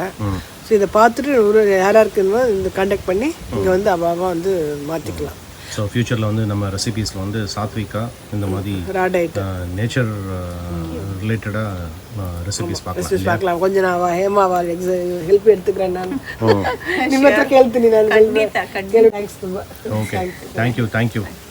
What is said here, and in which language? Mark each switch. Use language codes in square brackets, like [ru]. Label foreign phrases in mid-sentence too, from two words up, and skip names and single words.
[ta] ஸோ இதை பார்த்துட்டு ஒரு யாராக இருக்குன்னு இந்த கான்டாக்ட் பண்ணி இங்கே வந்து அவாவா வந்து மாற்றிக்கலாம். ஸோ ஃப்யூச்சரில் வந்து நம்ம ரெசிபீஸில் வந்து சாத்விகா இந்த மாதிரி [en] nature related [ta] ரெசிபீஸ் பார்க்கலாம். கொஞ்சம் நான் ஹேமாவா ஹெல்ப் எடுத்துக்கிறேன் நான். [kn] ನಿಮ್ಮ ಕೇಳ್ತೀನಿ ನಾನು. ಥ್ಯಾಂಕ್ಸ್ ತುಂಬ. [en] Okay, thank you.